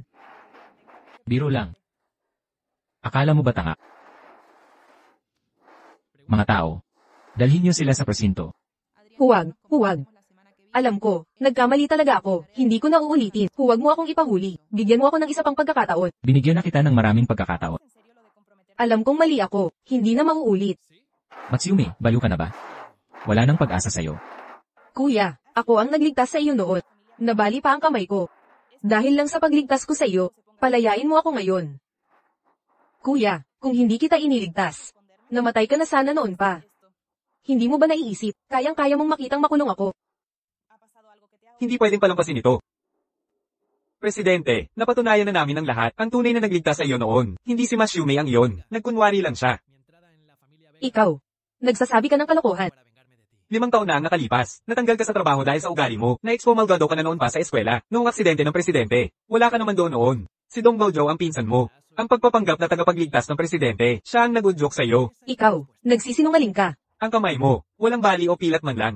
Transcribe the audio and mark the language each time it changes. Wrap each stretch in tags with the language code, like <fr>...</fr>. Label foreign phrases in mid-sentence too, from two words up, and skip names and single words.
<tl>Biro lang. Akala mo ba tanga? Mga tao. Dalhin niyo sila sa presinto. Huwag, huwag. Alam ko, nagkamali talaga ako. Hindi ko na uulitin. Huwag mo akong ipahuli. Bigyan mo ako ng isa pang pagkakataon. Binigyan na kita ng maraming pagkakataon.</tl> <es>¿En serio lo de comprometer?</es> <tl>Alam kong mali ako. Hindi na mauulit. Matsumi, baliw ka na ba? Wala nang pag-asa sa'yo. Kuya, ako ang nagligtas sa iyo noon. Nabali pa ang kamay ko. Dahil lang sa pagligtas ko sa iyo, palayain mo ako ngayon. Kuya, kung hindi kita iniligtas, namatay ka na sana noon pa. Hindi mo ba naiisip, kayang-kaya mong makitang makulong ako?</tl> <es>¿Ha pasado algo que te ha</es> <tl>Hindi pwedeng palampasin ito. Presidente, napatunayan na namin ang lahat. Ang tunay na nagligtas sa iyo noon. Hindi si Masyume ang iyon. Nagkunwari lang siya.</tl> <es>Mi entrada en la familia Vega</es> <tl>Ikaw, nagsasabi ka ng kalokohan.</tl> <es>para vengarme de ti.</es> <tl>5 taon na ang nakalipas. Natanggal ka sa trabaho dahil sa ugali mo. Na-expomalgado ka na noon pa sa eskwela. Noong aksidente ng presidente. Wala ka naman doon noon. Si Dong Baojo ang pinsan mo. Ang pagpapanggap na tagapagligtas ng presidente. Siya ang nag-udyok sa iyo. Ikaw, nagsisinungaling ka. Ang kamay mo. Walang bali o pilat man lang.</tl>